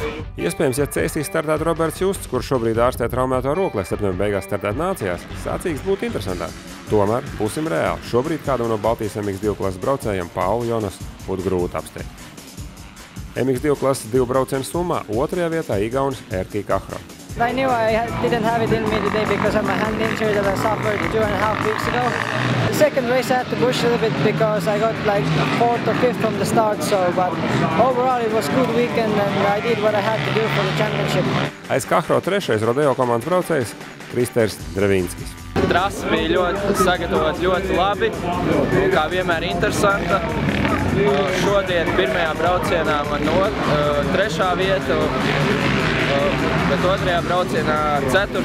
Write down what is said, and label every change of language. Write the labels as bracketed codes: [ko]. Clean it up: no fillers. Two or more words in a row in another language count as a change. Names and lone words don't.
[lv] Iespējams, ja Cēsīs startētu Roberts Justs, kurš šobrīd ārstē traumēto roku, lai septembra beigās startētu nācijās, sacīksts būtu interesantāk. Tomēr, būsim reāli, šobrīd kādam no Baltijas MX2 klases braucējiem Paulu Jonas būtu grūti apsteigt. MX2 klases 2 braucienu summā otrajā vietā Igaunis Erkki Kahro. [en] I knew I didn't have it in me today because of my hand injury that I suffered 2.5 weeks ago. The second race I had to push a little bit because I got like 4th or 5th from the start, but overall it was a good weekend and I did what I had to do for the championship. [lv] Aiz Kahro trešais Rodeo komandas braucējs Kristers Drevinskis. Trasa bija sagatavota ļoti labi un kā vienmēr interesanta. Šodien pirmajā braucienā man 3. vieta, bet otrajā braucienā 4.